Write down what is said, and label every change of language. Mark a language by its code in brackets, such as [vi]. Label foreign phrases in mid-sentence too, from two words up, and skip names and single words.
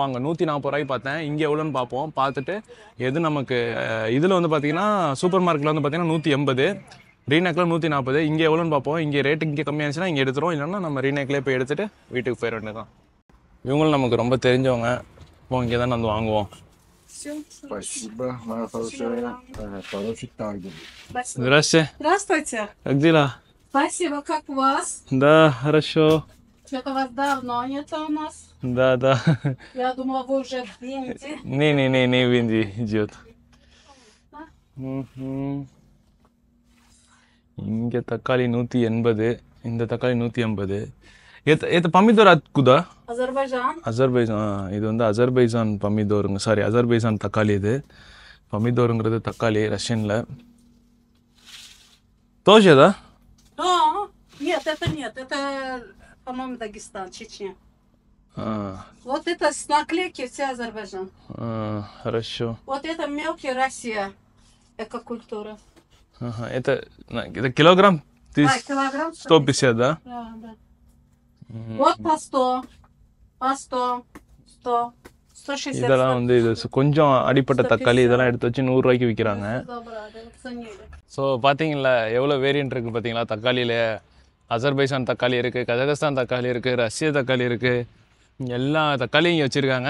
[ta] அங்கே 140 ரூபாய்க்கு பார்த்தேன், இங்கே எவ்வளோன்னு பார்ப்போம். பார்த்துட்டு எது நமக்கு இதில் வந்து பார்த்தீங்கன்னா [en] super market [ta] வந்து பார்த்தீங்கன்னா 180, ரீநேக்கில் 140, இங்கே எவ்வளோன்னு பார்ப்போம். இங்கே ரேட்டு இங்கே கம்மியாக இருந்துச்சுன்னா இங்கே எடுத்துருவோம், இல்லைன்னா நம்ம ரீநேக்லேயே போய் எடுத்துகிட்டு வீட்டுக்கு போயிட வேண்டியதான். இவங்களும் நமக்கு ரொம்ப தெரிஞ்சவங்க. இப்போ இங்கே தான் வந்து வாங்குவோம். [ru] Спасибо, моя хорошая. Хороший торговец. Здравствуйте. Здравствуйте. Как дела? Спасибо, как у вас? Да, хорошо. Что-то вас давно нет у нас. Да. Я думала, вы уже в Венде. Не, в Индии идет. [ta] இங்கே தக்காளி 180, இந்த தக்காளி 180. [ru] Это помидор откуда? Азербайджан. [ta] அசர்பைஜான். இது வந்து அசர்பைஜான் பமிதோருங்க, சாரி அசர்பைஜான் தக்காளி. இது பமிதோருங்கிறது தக்காளி ரஷ்யனில். [ru] Тоже, да? Да. Нет, это, по-моему, Дагестан, Чечня. Вот это с наклейки все Азербайджан. Хорошо. Вот это мелкий Россия, экокультура. Это килограмм? Килограмм 150, да? Да. Вот по 100, 160. [ta] இதெல்லாம் வந்து இது கொஞ்சம் அடிப்பட்ட தக்காளி, இதெல்லாம் எடுத்து வச்சு 100 ரூபாய்க்கு விற்கிறாங்க. ஸோ பார்த்தீங்களா எவ்வளோ வேரியன்ட் இருக்குது பார்த்தீங்களா தக்காளியில். அசர்பைஜான் தக்காளி இருக்குது, கஜகஸ்தான் தக்காளி இருக்குது, ரஷ்ய தக்காளி இருக்குது, எல்லா தக்காளியும் இங்கே வச்சுருக்காங்க.